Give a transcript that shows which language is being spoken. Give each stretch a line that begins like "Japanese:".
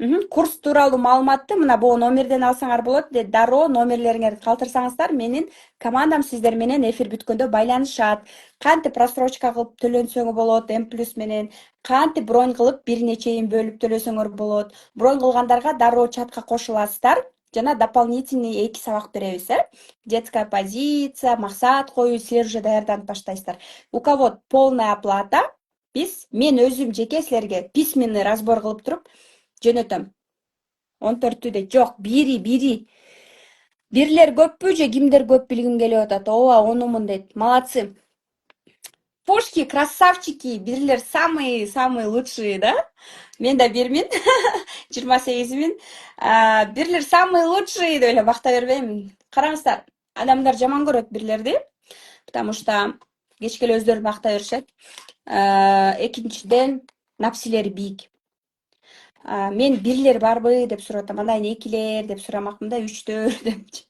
Kyrgyz: Курс тууралуу маалыматты мына бул номерден алсаңар болот. Дароо номерлериңерди калтырсаңыздар, менин командам сиздер менен эфир бүткөндө байланышат. Кантип рассрочка кылып төлөнсөң болот, М+ менен, кантип бронь кылып бирине чейин бөлүп төлөсөңөр болот. Бронь кылгандарга дароо чатка кошуласыздар. Жана дополнительный 2 сабак беребиз, Детская позиция, максат коюу, силер уже даярданып баштайсыздар.
Russian: У кого полная оплата,
Kyrgyz: мен өзүм жеке силерге письменный разбор кылып туруп жөнөтөм. 14-түдө жок, бири. Бирлер көппү же кимдер көп билгим келип атат. Ооба, онумун дейт.
Russian: Молодцы. Пушки, красавчики, бирлер самые лучшие, да?
Kyrgyz: Мен да бирмин. 28-мин. Бирлер
Russian: самые лучшие
Kyrgyz: деп эле макта бербейм. Караңыздар, адамдар жаман көрөт бирлерди,
Russian: потому что
Kyrgyz: кечке эле өздөрү макта беришет. Экинчиден, напсилери бийик. Мен бирлер барбы деп сурап атам, андан кийин экилер деп сурамакмын да, 3-төр деп.